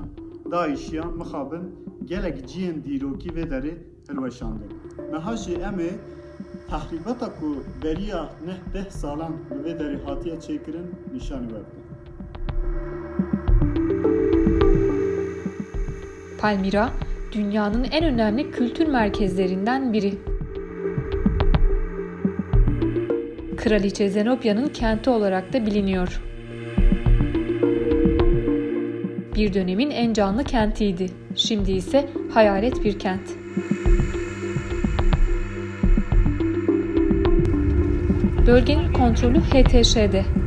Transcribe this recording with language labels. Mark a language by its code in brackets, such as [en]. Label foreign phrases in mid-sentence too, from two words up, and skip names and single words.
[ku] Daişiyan mixabin gelek ciyên dîrokî vê derê hilweşandin. Meha jî em ê tahrîbata ku beriya neh 10 salan li vê derê hatiye çêkirin nîşanî we bidin. [tr] Palmira, dünyanın en önemli kültür merkezlerinden biri. Kraliçe Zenobiya'nın kenti olarak da biliniyor. Bir dönemin en canlı kentiydi. Şimdi ise hayalet bir kent. Bölgenin kontrolü HTŞ'de.